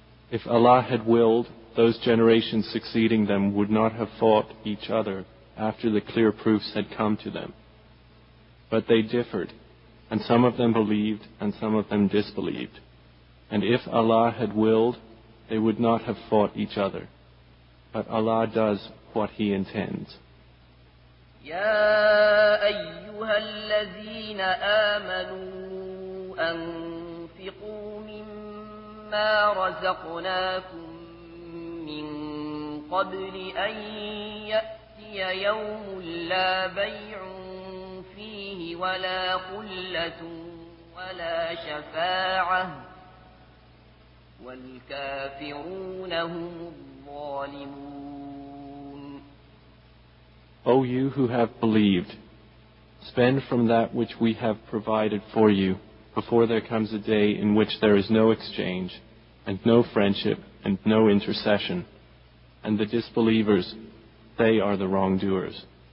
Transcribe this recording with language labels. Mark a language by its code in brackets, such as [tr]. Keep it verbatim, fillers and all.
[en] If Allah had willed, those generations succeeding them would not have fought each other after the clear proofs had come to them. But they differed, and some of them believed and some of them disbelieved. And if Allah had willed, they would not have fought each other. But Allah does what He intends. [ar] يَا أَيُّهَا الَّذِينَ آمَنُوا أَنفِقُوا ما رزقناكم من قبل أن يأتي يوم لا بيع فيه ولا قلة ولا شفاعة والكافرون هم الظالمون. [en] O you who have believed, spend from that which we have provided for you, before there comes a day in which there is no exchange, and no friendship, and no intercession. And the disbelievers, they are the wrongdoers.